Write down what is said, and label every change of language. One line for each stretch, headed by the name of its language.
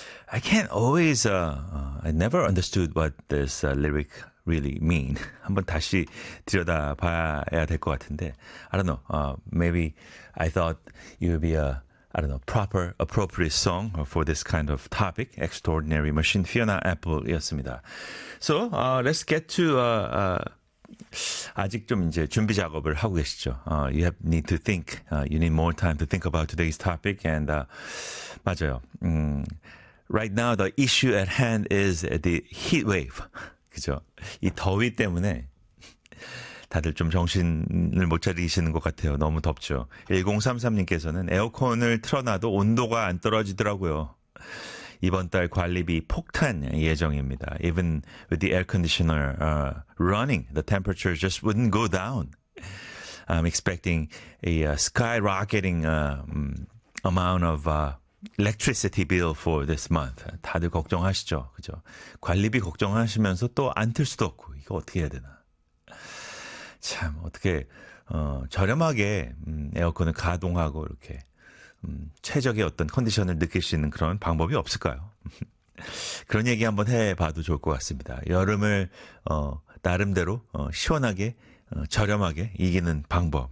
English: I can't always, I never understood what this lyric really mean.
Korean: 한번 다시 들여다봐야 될 것 같은데.
English: I don't know, maybe I thought it would be a, I don't know, proper, appropriate song for this kind of topic.
Korean: Extraordinary Machine, Fiona Apple이었습니다.
English: So, let's get to,
Korean: 아직 좀 이제 준비 작업을 하고 계시죠.
English: You have need to think, you need more time to think about today's topic. And,
Korean: 맞아요.
English: Right now, the issue at hand is the heat wave.
Korean: 그죠? 이 더위 때문에 다들 좀 정신을 못 차리시는 것 같아요. 너무 덥죠. 1033님께서는 에어컨을 틀어놔도 온도가 안 떨어지더라고요. 이번 달 관리비 폭탄 예정입니다.
English: Even with the air conditioner running, the temperature just wouldn't go down. I'm expecting a skyrocketing amount of electricity bill for this month.
Korean: 다들 걱정하시죠. 그죠? 관리비 걱정하시면서 또 안 틀 수도 없고 이거 어떻게 해야 되나. 참 어떻게 저렴하게 에어컨을 가동하고 이렇게 최적의 어떤 컨디션을 느낄 수 있는 그런 방법이 없을까요? 그런 얘기 한번 해봐도 좋을 것 같습니다. 여름을 나름대로 시원하게 저렴하게 이기는 방법.